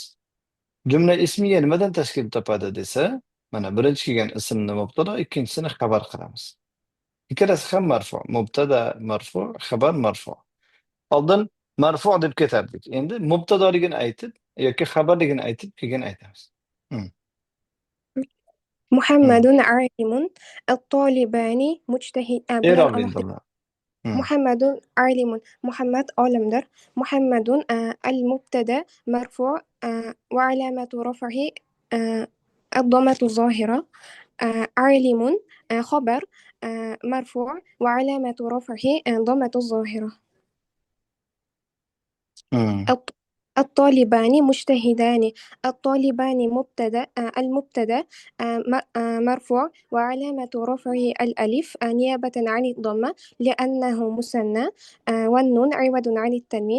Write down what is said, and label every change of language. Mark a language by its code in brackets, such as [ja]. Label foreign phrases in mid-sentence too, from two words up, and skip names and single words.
[uz] Jumla ismiya nimadan tashkil topadi desa, mana birinchi kelgan ismni mubtado, ikkinchisini xabar qilamiz. Ikkalasi ham marfu, [ar] مبتدأ مرفوع، خبر مرفوع. [uz] Oldin marfu deb ketardik. Endi mubtadoligini aytib yoki xabarligini aytib keyin aytamiz. [ar] محمد عالم، الطالبان مجتهد. محمد عالم. [uz] Muhammad olimdir. [ar] محمد المبتدأ مرفوع وعلامة رفعه الضمة الظاهرة. عالم خبر مرفوع وعلامة رفعه ضمة ظاهرة. الطالبان مجتهدان. الطالبان مبتدا، المبتدا مرفوع وعلامة رفعه الألف نيابة عن الضمة لأنه مثنى، والنون عوض عن التنوين.